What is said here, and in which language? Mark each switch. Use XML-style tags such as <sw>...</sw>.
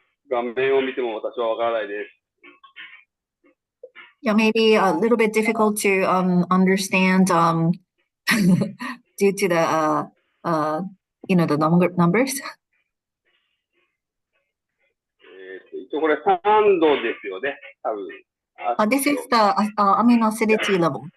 <ja>画面を見ても私はわからないです。</ja> <en>Yeah, maybe a little bit difficult to understand due to the the numbers.</en> <ja>一応これ酸度ですよね、多分。</ja> <en>This is the amino acidity level.</en>